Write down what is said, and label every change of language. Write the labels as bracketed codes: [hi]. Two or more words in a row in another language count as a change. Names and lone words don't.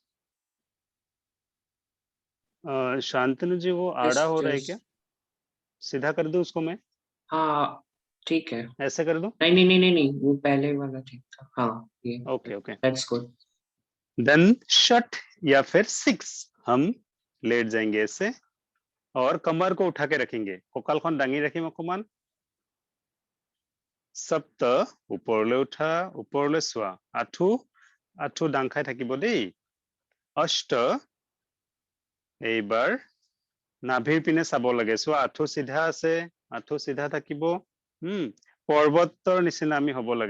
[hi] शांतनु जी वो आड़ा हो रहा है क्या? सीधा कर दूं उसको मैं? हाँ ठीक है, ऐसे कर दूं? नहीं, वो पहले वाला ठीक था। हाँ ये ओके। [en] That's good. [hi] देन शट या फिर 6 हम लेट जाएंगे ऐसे और कमर को उठा के रखेंगे। [as] ककालখন दाঙি ৰাখিম অকমান। सप्त, ওপৰলৈ উঠা, ওপৰলৈ চোৱা। আঁঠু দাং খাই থাকিব দেই। অষ্ট, এইবাৰ নাভিৰ পিনে চাব লাগে। চোৱা আঁঠু চিধা আছে, আঁঠু চিধা থাকিব। পৰ্বতৰ নিচিনা আমি হ'ব লাগে।